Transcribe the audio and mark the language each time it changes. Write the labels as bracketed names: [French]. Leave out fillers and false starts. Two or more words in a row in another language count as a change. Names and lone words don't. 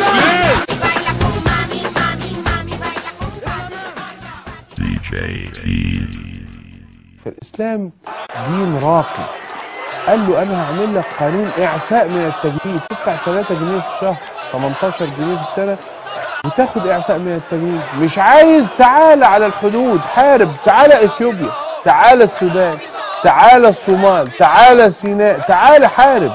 [Spanish] Baila con mami, mami, mami, baila con papi. DJ Tease. [Arabic] في الإسلام دين راقي. قال له أنا هعمل لك قانون إعفاء من التجنيد، تدفع 3 جنيه في الشهر، 18 جنيه في السنة، وتاخد إعفاء من التجنيد. مش عايز، تعالى على الحدود حارب، تعالى إثيوبيا، تعالى السودان، تعالى الصومال، تعالى سيناء، تعالى حارب.